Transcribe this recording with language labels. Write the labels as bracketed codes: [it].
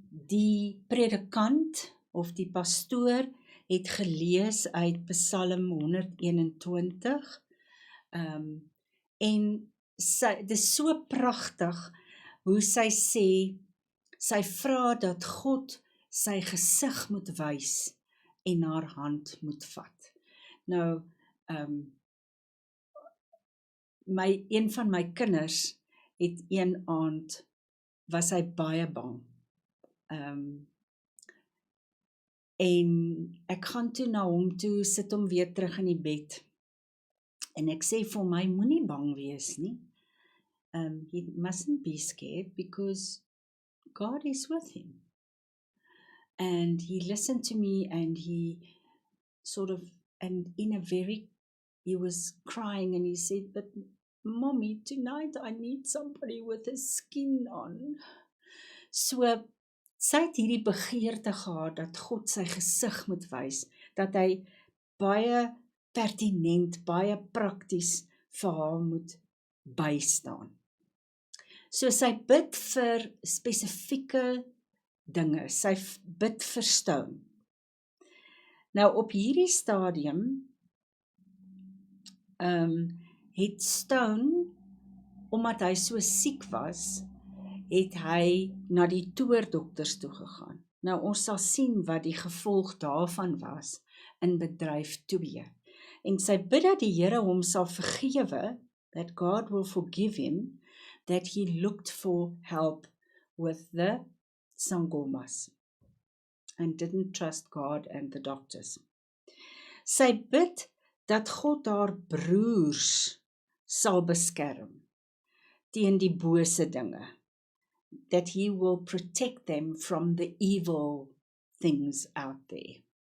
[af] Die predikant of die pastoor het gelees uit Psalm 121 en dit is so pragtig hoe sy sê, sy vra dat God sy gesig moet wys en haar hand moet vat. Nou, een van my kinders het een aand was hy baie bang. En ek gaan toe na hom toe, sit hom weer terug in die bed. En ek sê vir my, moenie bang wees nie. [en] He mustn't be scared because God is with him. And he listened to me and he sort of, and in a very, he was crying and he said, but Mommy, tonight I need somebody with a skin on. [af] So, sy het hierdie begeerte gehad dat God sy gesig moet wys, dat hy baie pertinent, baie prakties vir haar moet bystaan. So sy bid vir spesifieke dinge, sy bid vir Stone. Nou op hierdie stadium het Stone, omdat hy so siek was, het hy na die toordokters toe gegaan. Nou ons sal sien wat die gevolg daarvan was in bedryf 2. En sy bid dat die Here hom sal vergewe, [en] that God will forgive him, that he looked for help with the sangomas and didn't trust God and the doctors. [af] Sy bid dat God haar broers sal beskerm teen die bose dinge, [en] that he will protect them from the evil things out there.